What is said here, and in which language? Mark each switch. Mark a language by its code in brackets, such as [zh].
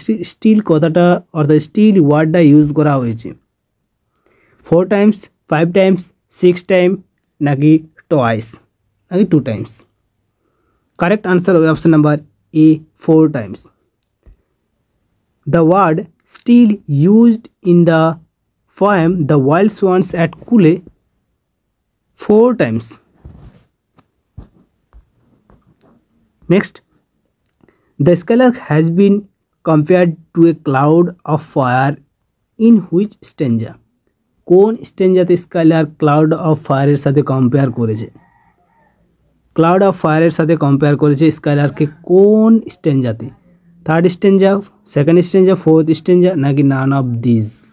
[bn] Still কথাটা অর্থাৎ still ওয়ার্ডটা ইউজ করা হয়েছে 4 times, 5 times, 6 times নাকি টুয়াইস নাকি 2 times? [en] Correct answer হবে option number A 4 times. The word still used in the poem The Wild Swans at Kule 4 times. Next, the skylark has been compared to a cloud of fire in which stanza? [bn] কোন স্টেঞ্জাতে Skylark cloud of ফায়ারের সাথে compare করেছে? Cloud of ফায়ারের সাথে compare করেছে স্কাইলার্ককে কোন স্টেঞ্জাতে? [en] 3rd stanza, 2nd stanza, 4th stanza নাকি none of this?